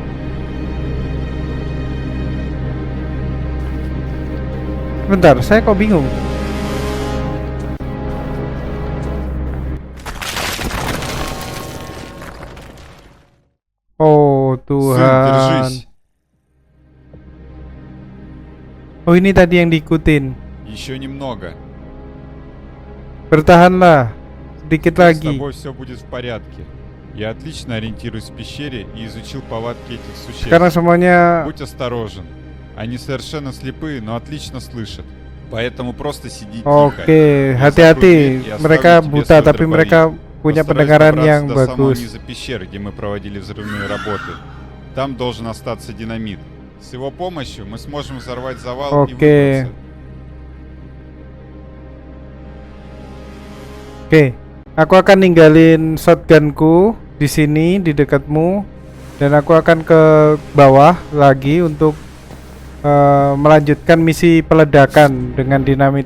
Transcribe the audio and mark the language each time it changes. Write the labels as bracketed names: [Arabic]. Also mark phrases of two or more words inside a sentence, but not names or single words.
[Indonesian] Bentar, saya kok bingung. Oh Tuhan. Oh, ini tadi yang diikutin. [Russian] Еще немного. [Indonesian] Bertahanlah, sedikit [Russian] С [Indonesian] lagi. [Russian] тобой все будет в порядке. Я отлично ориентируюсь в пещере и изучил повадки этих существ. [Indonesian] Sekarang semuanya. [Russian] Будь осторожен. Они совершенно слепые, но отлично слышат. Поэтому просто сиди тихо. [Indonesian] Oke, hati-hати. Mereka buta tapi mereka punya pendengaran yang [Russian] до самого [Indonesian] bagus. [Russian] низа пещеры, где мы проводили взрывные работы. Там должен остаться динамит. С его помощью мы сможем взорвать завал и [Indonesian] Oke. [Russian] выбраться. [Indonesian] Oke, aku akan ninggalin shotgunku di sini di dekatmu, dan aku akan ke bawah lagi untuk melanjutkan misi peledakan dengan dinamit.